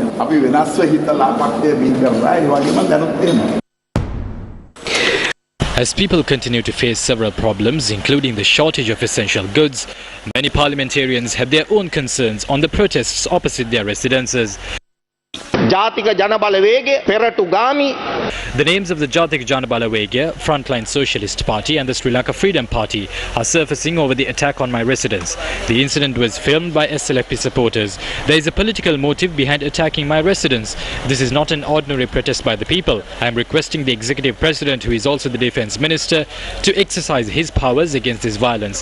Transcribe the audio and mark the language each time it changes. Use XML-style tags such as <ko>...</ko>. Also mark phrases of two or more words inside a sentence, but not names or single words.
<si>අපි වෙනස්ව හිතලා පක්ෂය බින් කරලා ඒ වගේම දැනුත් එහෙමයි.</si> <en>As people continue to face several problems, including the shortage of essential goods, many parliamentarians have their own concerns on the protests opposite their residences.</en> <si>ජාතික ජනබලවේගය පෙරටුගාමි.</si> <en>The names of the Jatik Janabalawegya, Frontline Socialist Party and the Sri Lanka Freedom Party are surfacing over the attack on my residence. The incident was filmed by SLFP supporters. There is a political motive behind attacking my residence. This is not an ordinary protest by the people. I am requesting the Executive President, who is also the Defence Minister, to exercise his powers against this violence.</en>